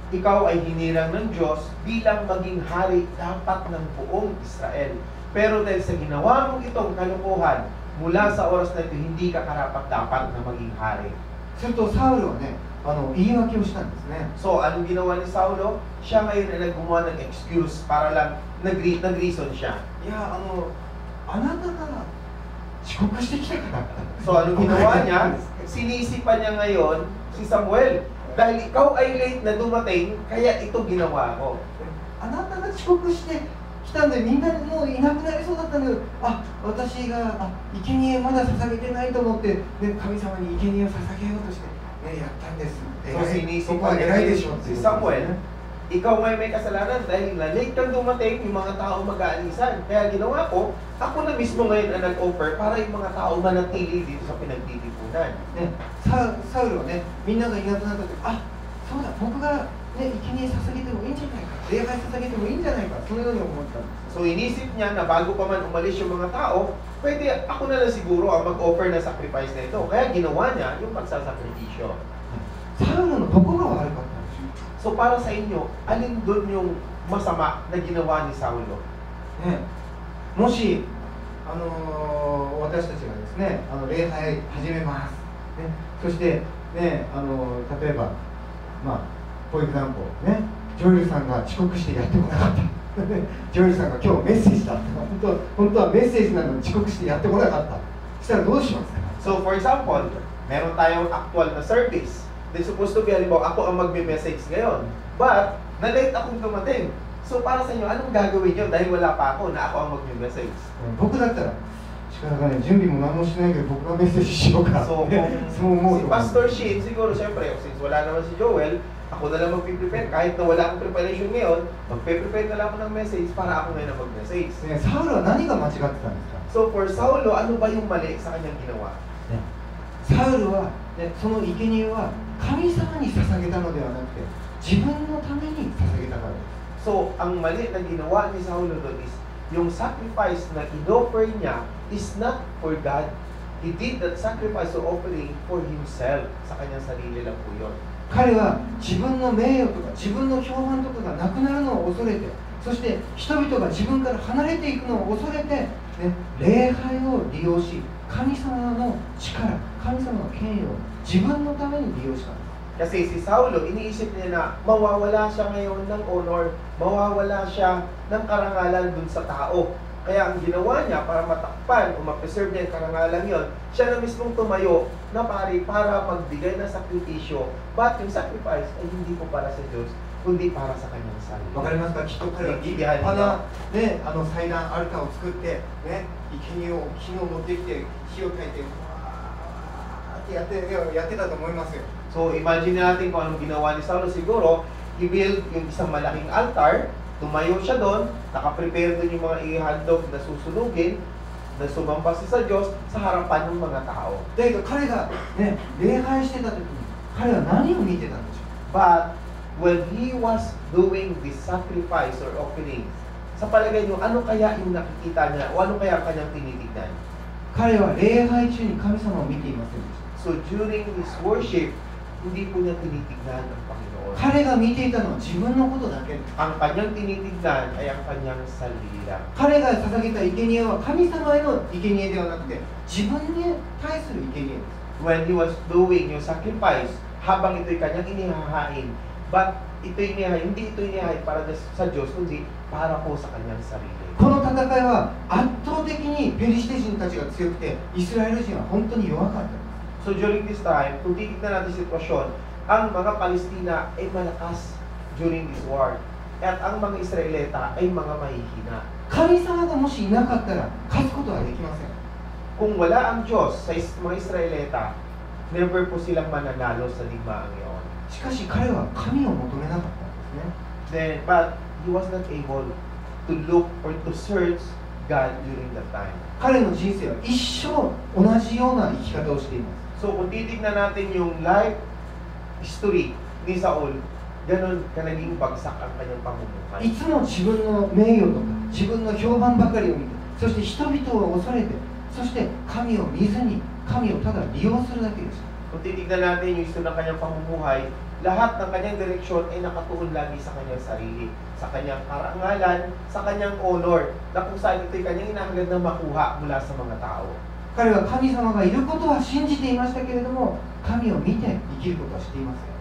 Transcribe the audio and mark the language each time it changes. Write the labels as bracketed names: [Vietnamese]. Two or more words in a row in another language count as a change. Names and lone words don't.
[Filipino] Ikaw ay hinirang ng Diyos bilang maging hari dapat ng buong Israel. Pero dahil sa ginawa mong itong kalukuhan, mula sa oras na ito, hindi ka karapat-dapat na maging hari. [Japanese] するとサウルはね言い訳をしたんですね。 [Filipino] So, anong ginawa ni Saulo? Siya ngayon ay gumawa ng excuse para lang nag-reason siya. [Japanese] いやあなたが遅刻してきたから。 [Filipino] So, anong ginawa niya? Sinisipan niya ngayon si Samuel. Dahil ikaw ay late na dumating, kaya ito ginawa ko. [Japanese] あなたが遅刻してきたんでみんなもういなくなりそうだったんだけど私が生贄まだ捧げてないと思って、ね、神様に生贄を捧げようとして、ね、やったんです。 [Filipino] So, [Japanese] そこは [Filipino] sinisipan [Japanese] 偉い [Filipino] niya [Japanese] でしょってい [Filipino] si [Japanese] う。 [Filipino] Samuel, ikaw may kasalanan dahil na late kang dumating, yung mga tao mag-aalisan. Kaya ginawa ko, ako na mismo ngayon ang nag-offer para yung mga tao manatili dito sa pinagtitipunan. [Japanese] ね、サウルはね、みんながいなくなった時、そうだ、僕が、ね、生贄捧げてもいいんじゃないか、礼拝捧げてもいいんじゃないか、そのように思ったんです。 [Filipino] So inisip niya na bago pa man umalis yung mga tao, pwede ako na lang siguro ang mag-offer na sacrifice na ito. Kaya ginawa niya yung pagsasakripisyo. [Japanese] サウルのどこが悪かったんでしょう。 [Filipino] So para sa inyo, alin doon yung masama na ginawa ni Saulo? [Japanese] ね、もし、私たちがですね、礼拝始めます、ね、そして、ね、例えば、 [English] for example、 [Japanese] ね、ジョエルさんが遅刻してやってこなかったジョエルさんが今日メッセージだって本当はメッセージなのに遅刻してやってこなかったそしたらどうしますか？ [English] So for example, [Filipino] meron tayong actual na service. [English] Then supposed to be, [Filipino] halimbawa, ako ang magme-message ngayon. But, na-late akong dumating. So para sa inyo, anong gagawin nyo dahil wala pa ako na ako ang magme-message? [Japanese] 僕だったら仕方がない準備も何もしないけど僕がメッセージしようか [Filipino] So [Japanese] そう思う [Filipino] si [Japanese] と [Filipino] Pastor Shin, siguro syempre, since wala naman si Joel, ako na lang magpiprepare. Kahit na wala akong preparation ngayon, magpe-prepare na lang ako ng message para ako ngayon ang mag-message. [Japanese] ね、サウルは何が間違ってたんですか？ [English] So for [Filipino] Saulo, ano ba yung mali sa kanyang ginawa? [Japanese] サウルは、ね、その生贄は神様に捧げたのではなくて自分のために捧げたからです。 [Filipino] So, ang mali na ginawa ni Saulo doon is, yung sacrifice na in-offer niya [English] is not for God. He did that sacrifice or offering for himself. [Filipino] Sa kanyang sarili lang po yun. [Japanese] 彼は自分の名誉とか自分の評判とかがなくなるのを恐れてそして人々が自分から離れていくのを恐れて、ね、礼拝を利用し神様の力、神様の権威を自分のために利用したんです。 [Filipino] Kasi si Saulo, iniisip niya na mawawala siya ngayon ng honor, mawawala siya ng karangalan dun sa tao. Kaya ang ginawa niya para matakpan o ma-preserve niya yung karangalan yon, siya na mismong tumayo na para magbigay ng sakripisyo. But yung sacrifice ay hindi po para sa Diyos, kundi para sa kanyang sarili. [Japanese] わかりますか？きっと彼は立派な、ね、祭壇アルタを作って、ね、生贄を木を持ってきて火を焚いてわーってやってたと思いますよ。 [Filipino] So imagine natin kung anong ginawa ni Saulo. Siguro, i-build yung isang malaking altar, tumayo siya doon, nakaprepare doon yung mga ihandog na susunugin, na sumamba siya sa Diyos sa harapan ng mga tao. [Japanese] だけど彼が、ね、礼拝してた時に彼は何を見てたんでしょう？ [English] But when he was doing this sacrifice or offering, [Filipino] sa palagay niyo, ano kaya yung nakikita niya o ano kaya ang kanyang tinitignan? [Japanese] 彼は礼拝中に神様を見ていませんでした。 [English] So during his worship, [Filipino] hindi po niya tinitignan ang Panginoon. [Japanese] 彼が見ていたのは自分のことだけです。 [Filipino] Ang kanyang tinitignan ay ang kanyang sarili lang. [Japanese] 彼が捧げた生贄は神様への生贄ではなくて自分に対する生贄です。 [English] When he was doing [Filipino] yung sacrifice, habang ito'y kanyang inihahain, but hindi ito inihahain para sa Diyos, kundi para po sa kanyang sarili. [Japanese] この戦いは圧倒的にペリシテ人たちが強くてイスラエル人は本当に弱かったんです。 [English] So during this time, [Filipino] kung titignan natin sitwasyon, ang mga Palestina ay malakas [English] during this war. [Filipino] At ang mga Israelita ay mga mahihina. [Japanese] 神様がもしいなかったら勝つことはできません。 [Filipino] Kung wala ang Diyos sa mga Israelita, never po silang mananalo sa digmaang iyon. [Japanese] しかし彼は神を求めなかったんですね。 [English] But he was not able to look or to search God during that time. [Japanese] 彼の人生は一生同じような生き方をしています。 [Filipino] So kung titignan natin yung [English] life history [Filipino] ni Saul, ganun ka naging bagsak ang kanyang pamumuhay. [Japanese] いつも自分の名誉とか自分の評判ばかりを見て、そして人々を恐れて、そして神を見ずに神をただ利用するだけでした。 [Filipino] Kung titignan natin yung history ng kanyang pamumuhay, lahat ng kanyang direksyon ay nakatuon lagi sa kanyang sarili, sa kanyang karangalan, sa kanyang honor, na kung saan ito'y kanyang inahangad na makuha mula sa mga tao. [Japanese] 彼は神様がいることは信じていましたけれども、神を見て生きることはしていません。